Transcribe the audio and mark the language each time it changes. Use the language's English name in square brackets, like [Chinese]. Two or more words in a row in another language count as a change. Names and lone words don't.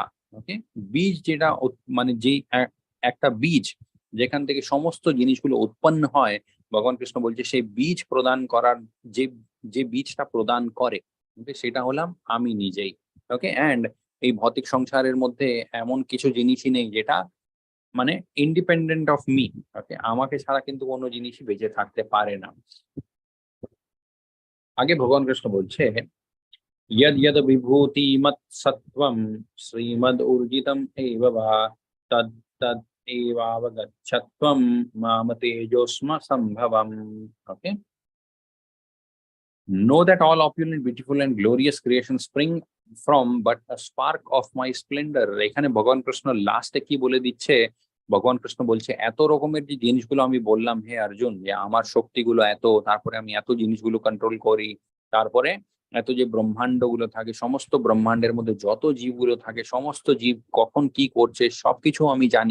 [Bangla] ওকে, বীজ যেটা মানে যে একটা বীজ যেখান থেকে সমস্ত জিনিসগুলো উৎপন্ন হয়, ভগবান কৃষ্ণ বলছে সেই বীজ প্রদান করার যে যে বীজটা প্রদান করে, ওকে, সেটা হলাম আমি নিজেই। ওকে, এন্ড এই ভৌতিক সংসারের মধ্যে এমন কিছু জিনিসই নেই যেটা মানে [English] independent of me. [Bangla] ওকে, আমাকে ছাড়া কিন্তু কোনো জিনিসই বেঁচে থাকতে পারে না। আগে ভগবান কৃষ্ণ বলছে [Sanskrit] यद यद विभूति मत सत्वम श्रीमद ऊर्जितम एव वा तद तद एवावगच्छत्वम माम तेजोस्म संभवम। [English] Okay, know that all opulent, beautiful and glorious creations spring from but a spark of my splendor। [Bangla] এখানে ভগবান কৃষ্ণ লাস্টে কি বলে দিচ্ছে? ভগবান কৃষ্ণ বলছে এত রকমের যে জিনিসগুলো আমি বললাম হে অর্জুন, যে আমার শক্তিগুলো এত, তারপরে আমি এত জিনিসগুলো কন্ট্রোল করি, তারপরে এত যে ব্রহ্মাণ্ড গুলো থাকে, সমস্ত ব্রহ্মাণ্ডের মধ্যে যত জীবগুলো থাকে, সমস্ত জীব কখন কি করছে সবকিছু আমি জানি।